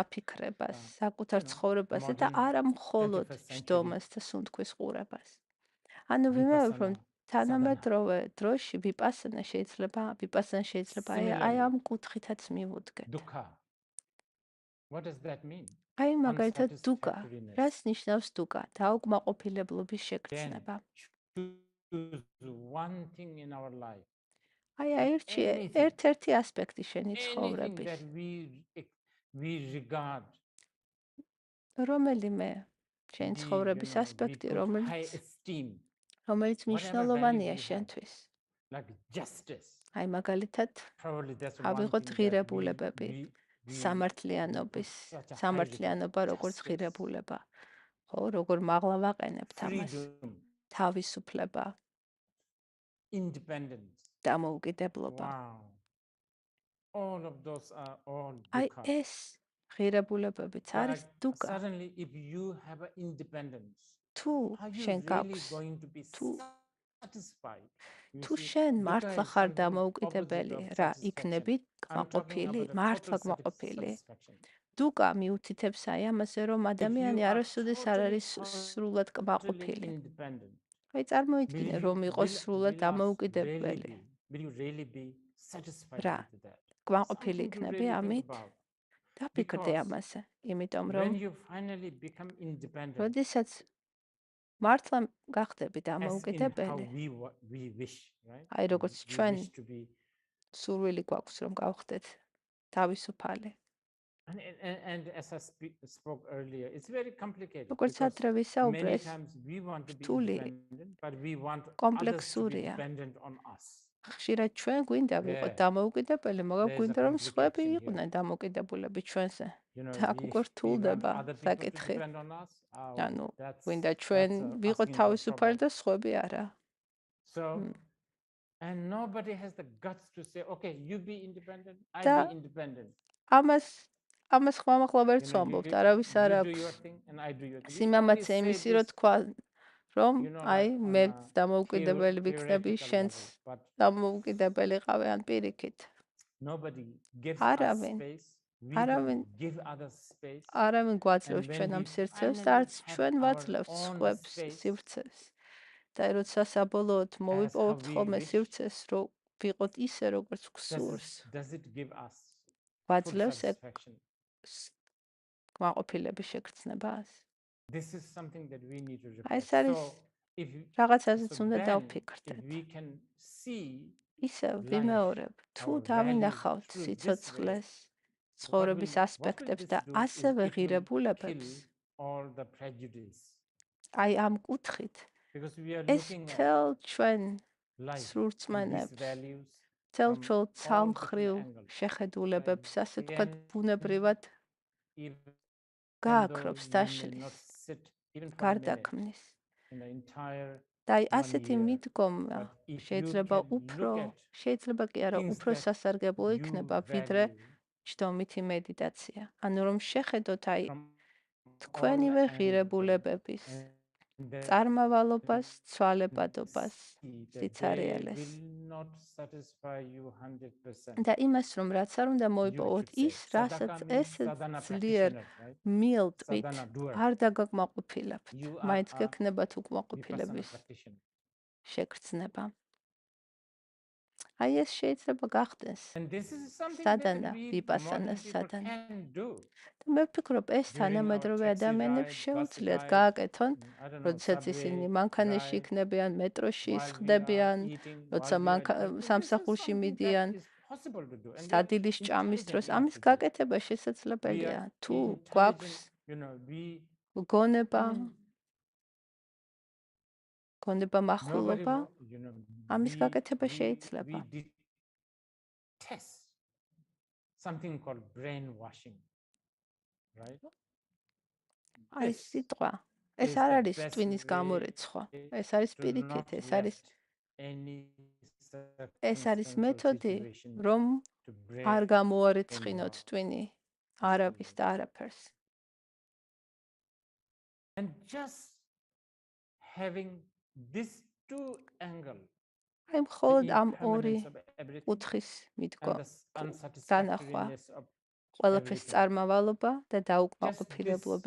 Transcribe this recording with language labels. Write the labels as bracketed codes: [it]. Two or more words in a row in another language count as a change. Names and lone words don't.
[ka] დაფიქრებას, საკუთარ ცხოვრებაზე და [en] modern [ka] არა მხოლოდ [en] 21st century [ka] ჯდომას და სუნთქვის ყურებას. ანუ ვიმეორებ, რომ ვიპასანა, თანამედროვე დროში ვიპასანა შეიძლება აი [en] Similarly, [ka] ამ კუთხითაც მივუდგეთ. [en] dukkha. What does that mean? [ka] აი მაგალითად დუკა, [en] Unsatisfactoriness. [ka] რას ნიშნავს დუკა? დაუკმაყოფილებლობის [en] Then [ka] შეგრძნება. [en] choose one thing in our life. [ka] აი აირჩიე [en] Anything. [ka] ერთ-ერთი ასპექტი შენი [en] Anything [ka] ცხოვრების, [en] that we regard [ka] რომელიმე შენი [en] be, [ka] ცხოვრების [en] we [ka] ასპექტი, [en] put high [ka] რომელიც [en] esteem, [ka] რომელიც [en] whatever [ka] მნიშვნელოვანია [en] values we have. [ka] შენთვის. [en] like justice. [ka] აი მაგალითად [en] Probably that's one [ka] ავიღოთ [en] thing that [ka] ღირებულებები, [en] we [ka] სამართლიანობის, [en] put such a high [ka] სამართლიანობა [en] regard. [ka] როგორც [en] Justice, [ka] ღირებულება. ხო, როგორ მაღლა ვაყენებთ ამას. [en] freedom, [ka] თავისუფლება, [en] independence. [ka] დამოუკიდებლობა. [en] Wow. All of those are all [ka] აი [en] dukkha. [ka] ეს ღირებულებებიც არის [en] But [ka] დუკა. [en] suddenly, if you have an independence, [ka] თუ [en] are you [ka] შენ [en] really [ka] გაქვს, [en] going to be [ka] თუ [en] satisfied? You [ka] თუ [en] see, [ka] შენ [en] dukkha [ka] მართლა [en] is [ka] ხარ [en] something [ka] დამოუკიდებელი, [en] opposite of [ka] რა [en] satisfaction. [ka] იქნები [en] I'm talking [ka] კმაყოფილი, [en] about a [ka] მართლა [en] total [ka] კმაყოფილი. [en] satisfaction. [ka] დუკა მიუთითებს აი ამაზე, რომ ადამიანი [en] are [ka] არასოდეს არ არის სრულად [en] Totally [ka] კმაყოფილი. [en] independent. [ka] აი წარმოიდგინე, რომ იყოს სრულად დამოუკიდებელი. [en] Will you really be satisfied [ka] რა, [en] with that? [ka] კმაყოფილი [en] Something to [ka] იქნები [en] really think [ka] ამით? [en] about. [ka] დაფიქრდე [en] Because [ka] ამაზე, იმიტომ რომ [en] when you finally become independent, [ka] როდესაც მართლა გახდები [en] as in how [ka] დამოუკიდებელი, [en] we wish, right? [ka] აი როგორც [en] We [ka] ჩვენ [en] wish to be, [ka] სურვილი გვაქვს, რომ გავხდეთ თავისუფალი. [en] and as I spoke earlier, it's very complicated. [ka] როგორც [en] Because [ka] ადრე ვისაუბრე, [en] many [ka] ეს [en] times we want to be [ka] რთული, [en] independent, but we want others to be [ka] კომპლექსურია. [en] dependent on us. [ka] ხშირად ჩვენ გვინდა ვიყოთ [en] There- [ka] დამოუკიდებელი, მაგრამ [en] there's a [ka] გვინდა რომ სხვები [en] complication here. [ka] იყვნენ დამოუკიდებულები ჩვენზე. [en] You know, [ka] და აქ უკვე [en] we want [ka] რთულდება [en] other people to [ka] საკითხი. [en] depend on us. [ka] ანუ [en] That's [ka] გვინდა ჩვენ ვიყოთ [en] asking for [ka] თავისუფალი [en] trouble. [ka] და სხვები არა. [en] So, and nobody has the guts to say, okay, you be independent, I [ka] და [en] be independent. [ka] ამას ხმამაღლა ვერ [en] You know, [ka] ვცამბობთ, არავის არ [en] you do your [ka] აქვს [en] thing and I do your thing. We can only [ka] სიმამაცე [en] say [ka] იმისი, [en] this, [ka] რომ თქვა, რომ [en] you know, [ka] აი [en] like on [ka] მე [en] a [ka] დამოუკიდებელი ვიქნები, [en] theoretical [ka] შენც [en] level, but [ka] დამოუკიდებელი ყავე ან პირიქით. [en] nobody gives us [ka] არავინ, [en] space. We [ka] არავინ [en] don't give others space. [ka] არავინ გვაძლევს [en] And when [ka] ჩვენ ამ [en] we [ka] სივრცეს და [en] finally [ka] არც [en] have [ka] ჩვენ [en] our [ka] ვაძლევთ [en] own [ka] სხვებს [en] space, [ka] სივრცეს. და როცა საბოლოოდ [en] as how [ka] მოვიპოვოთ [en] we [ka] ხოლმე [en] wish, [ka] სივრცეს, რომ ვიყოთ ისე, როგორც გვსურს, [en] does it give us full [ka] გვაძლევს ეგ [en] satisfaction? [ka] კმაყოფილების შეგრძნებას. [en] This is something that we need to [ka] აი ეს [en] reflect. [ka] არის [en] So, if [ka] რაღაცაზეც [en] so [ka] უნდა [en] then, if [ka] დავფიქრდეთ. [en] we can see [ka] ისევ [en] life, [ka] ვიმეორებ, თუ [en] our [ka] დავინახავთ [en] values through this way, [ka] სიცოცხლეს, [en] what [ka] ცხოვრების [en] will [ka] ასპექტებს [en] this [ka] და [en] do is [ka] ასევე [en] it will [ka] ღირებულებებს, [en] kill all the prejudice. [ka] აი ამ კუთხით, [en] Because we are [ka] ეს [en] looking at [ka] მთელ ჩვენ [en] life with these [ka] სრულწმენებს, [en] values [ka] მთელ [en] from [ka] ჩვენ [en] all different [ka] ცალმხრივ [en] angles. [ka] შეხედულებებს, ასე თქვათ, [en] Again, [ka] ბუნებრივად [en] even [ka] გააქრობს, [en] though you may [ka] დაშლის, [en] not sit even for a minute [ka] გარდაქმნის. [en] in the entire [ka] და აი 1 ასეთი [en] year, [ka] მიდგომა [en] but if you [ka] შეიძლება [en] can [ka] უფრო, [en] look at [ka] შეიძლება კი არა, [en] things [ka] უფრო [en] that [ka] სასარგებლო [en] you [ka] იქნება, ვიდრე [en] value [ka] ჯდომითი მედიტაცია. ანუ რომ შეხედოთ აი [en] from all [ka] თქვენივე [en] angles [ka] ღირებულებების [en] and then [ka] წარმავალობას, ცვალებადობას, [en] see that they [ka] სიცარიელეს. [en] will not satisfy you 100%. [ka] და იმას, რომ რაც არ უნდა [en] You [ka] მოიპოვოთ [en] should say, [ka] ის, რასაც [en] sadhaka means [ka] ესე [en] sadhana [ka] ძლიერ [en] practitioner, right? [ka] მიელტვით, [en] Sadhana doer. [ka] არ დაგაკმაყოფილებთ. [en] You are [ka] მაინც [en] a [ka] გექნებათ [en] vipassana [ka] უკმაყოფილების [en] practitioner. [ka] შეგრძნება. აი ეს შეიძლება გახდეს [en] And this is something [ka] სადანა, [en] that we [ka] ვიპასანას [en] modern people [ka] სადანა. [en] can do. [ka] და მე ვფიქრობ, ეს [en] During our [ka] თანამედროვე [en] taxi [ka] ადამიანებს [en] ride, bus [ka] შეუძლიათ [en] ride, [ka] გააკეთონ, [en] I don't know, [ka] როდესაც ისინი [en] subway [ka] მანქანაში [en] ride, [ka] იქნებიან, მეტროში [en] while we are [ka] სხდებიან, [en] eating, [ka] როცა [en] while we are drinking. This is [ka] სამსახურში [en] something [ka] მიდიან, [en] that is possible to do. And we are [ka] სადილის ჭამის [en] intelligent [ka] დროს [en] enough [ka] ამის [en] to do it. [ka] გაკეთება [en] We [ka] შესაძლებელია. [en] are [ka] თუ [en] intelligent, [ka] გვაქვს [en] you know, [ka] გონება, [en] nobody, [ka] მახვილობა, [en] you know, [ka] ამის გაკეთება შეიძლება. [en] we detest something called brainwashing, right? [ka] აი [en] This [ka] სიტყვა, ეს [en] is [ka] არ [en] the [ka] არის [en] best [ka] ტვინის [en] way [ka] გამორიცხვა. ეს არის [en] to [ka] პირიქით, [en] not [ka] ეს არის let any ეს არის [en] circumstance or [ka] მეთოდი, [en] situation [ka] რომ [en] to [ka] არ [en] break [ka] გამოარიცხინოთ [en] anyone. [ka] ტვინი არავის და არაფერს. [en] And just having this two angle, [ka] აი აი მხოლოდ [en] the [ka] ამ ორი [en] impermanence of everything, [ka] კუთხის მიდგო [en] and the [ka] განახვა, [en] unsatisfactoriness of [ka] ყველაფრის [en] everything. [ka] წარმავალობა და [en] Just this [ka] დაუკმაყოფილებლობის